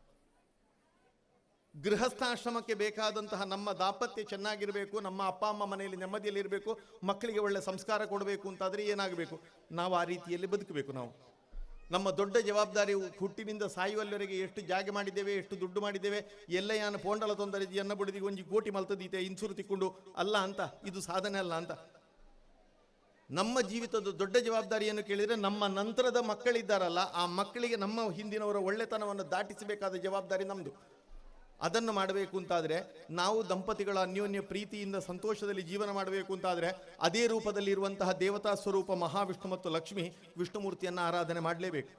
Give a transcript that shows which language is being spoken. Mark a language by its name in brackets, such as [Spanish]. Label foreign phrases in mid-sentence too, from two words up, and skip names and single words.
[Kannada] ಗೃಹಸ್ಥಾಶ್ರಮಕ್ಕೆ ಬೇಕಾದಂತಹ ನಮ್ಮ ದಾಂಪತ್ಯ ಚೆನ್ನಾಗಿರಬೇಕು, ನಮ್ಮ ಅಪ್ಪ ಅಮ್ಮ ಮನೆಯಲ್ಲಿ ನೆಮ್ಮದಿಯಲ್ಲಿರಬೇಕು, ಮಕ್ಕಳಿಗೆ ಒಳ್ಳೆ ಸಂಸ್ಕಾರ ಕೊಡಬೇಕು ಅಂತಾದರೆ ಏನಾಗಬೇಕು? ನಾವು ಆ ರೀತಿಯಲ್ಲಿ ಬದುಕಬೇಕು. ನಾವು ನಮ್ಮ ದೊಡ್ಡ ಜವಾಬ್ದಾರಿ ಹುಟ್ಟಿನಿಂದ ಸಾಯುವಲ್ಲಿವರೆಗೆ ಎಷ್ಟು ಜಾಗ ಮಾಡಿದ್ದೇವೆ, ಎಷ್ಟು ದುಡ್ಡು ಮಾಡಿದ್ದೇವೆ, ಎಲ್ಲ [Tulu] ಯಾನ ಪೋಂಡಲ ತೊಂದರೆ ಎನ್ನ ಬುಡಿದಿಗೆ 1 ಕೋಟಿ ಮಲ್ತದೀತೆ ಇನ್ಸೂರು ತಿಕ್ಕೊಂಡು [Kannada] ಅಲ್ಲ ಅಂತ, ಇದು ಸಾಧನೆ ಅಲ್ಲ ಅಂತ. ನಮ್ಮ ಜೀವಿತದ ದೊಡ್ಡ ಜವಾಬ್ದಾರಿಯನ್ನು ಕೇಳಿದರೆ ನಮ್ಮ ನಂತರದ ಮಕ್ಕಳಿದ್ದಾರಲ್ಲ, ಆ ಮಕ್ಕಳಿಗೆ ನಮ್ಮ ಹಿಂದಿನವರ ಒಳ್ಳೆತನವನ್ನು ದಾಟಿಸಬೇಕಾದ ಜವಾಬ್ದಾರಿ ನಮ್ಮದು. ಅದನ್ನು ಮಾಡಬೇಕು ಅಂತಾದರೆ ನಾವು ದಂಪತಿಗಳ ಅನ್ಯೋನ್ಯ ಪ್ರೀತಿಯಿಂದ ಸಂತೋಷದಲ್ಲಿ ಜೀವನ ಮಾಡಬೇಕು ಅಂತಾದರೆ ಅದೇ ರೂಪದಲ್ಲಿ ಇರುವಂತಹ ದೇವತಾ ಸ್ವರೂಪ ಮಹಾವಿಷ್ಣು ಮತ್ತು ಲಕ್ಷ್ಮಿ ವಿಷ್ಣುಮೂರ್ತಿಯನ್ನು ಆರಾಧನೆ ಮಾಡಲೇಬೇಕು.